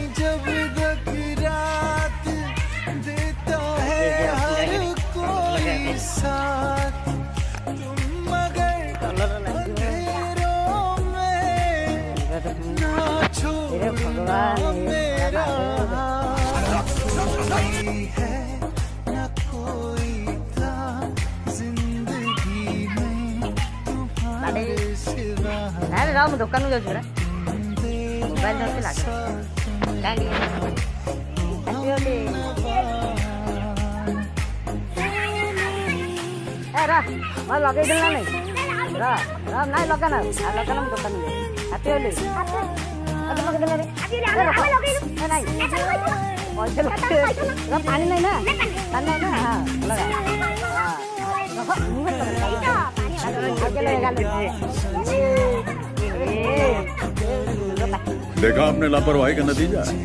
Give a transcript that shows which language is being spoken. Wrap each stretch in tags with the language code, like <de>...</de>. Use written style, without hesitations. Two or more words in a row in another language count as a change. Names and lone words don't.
<hi>जब तक रात देता है हर कोई साथ तुम मगर अंधेरों में ना छोड़ना मेरा हाथ है न कोई था जिंदगी में तुम्हारे सिवा</hi> <or>ନାଇଁ ର ମୁଁ ଦୋକାନକୁ ଯାଉଛି ପରା ମୋବାଇଲ ଧରିକି ଲାଗେ କାହିଁକି ର ଲଗେଇଦେଲି ନା ନାଇଁ ର ନାଇଁ ଲଗାନା ଲଗାନା ମୁଁ ଦୋକାନକୁ ଯାଉଛି</or> <en>happy holi</en> <or>ପାଣି ନାଇଁ ନା ପାଣି ନାଇଁ ନା ହଁ ଲଗା</or> <hi>देखा आपने लापरवाही का नतीजा</hi>